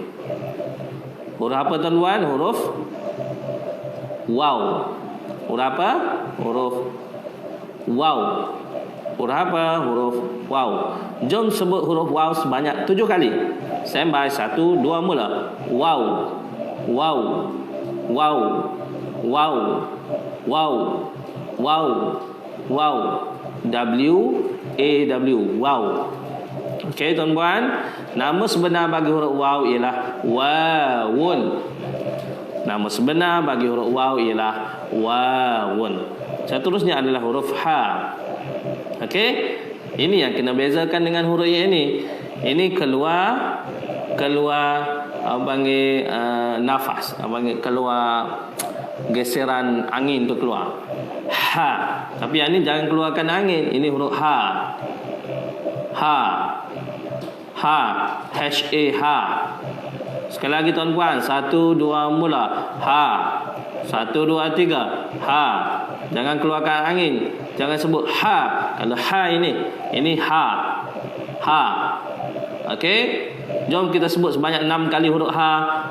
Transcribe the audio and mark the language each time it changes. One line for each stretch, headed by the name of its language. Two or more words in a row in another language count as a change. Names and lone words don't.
Malay: Huruf apa tuan-tuan? Huruf waw. Huruf apa? Huruf waw. Huruf apa? Huruf waw. Jom sebut huruf waw sebanyak 7 kali. Standby 1 2 mula. Waw. Waw. Waw. Waw. Waw. Waw. Waw. W A W. Waw. Okey tuan-puan, nama sebenar bagi huruf waw ialah wawun. Nama sebenar bagi huruf waw ialah wawun. Seterusnya adalah huruf ha. Okey, ini yang kena bezakan dengan huruf yang ini. Ini keluar panggil nafas, panggil keluar geseran angin tu keluar. Ha. Tapi yang ini jangan keluarkan angin. Ini huruf ha. Ha. Ha. H-A. Ha. Sekali lagi tuan-puan. 1 2 mula. Ha. 1 2 3. Ha. Jangan keluarkan angin. Jangan sebut ha. Kalau ha ini ha. Ha. Okey. Jom kita sebut sebanyak 6 kali huruf ha.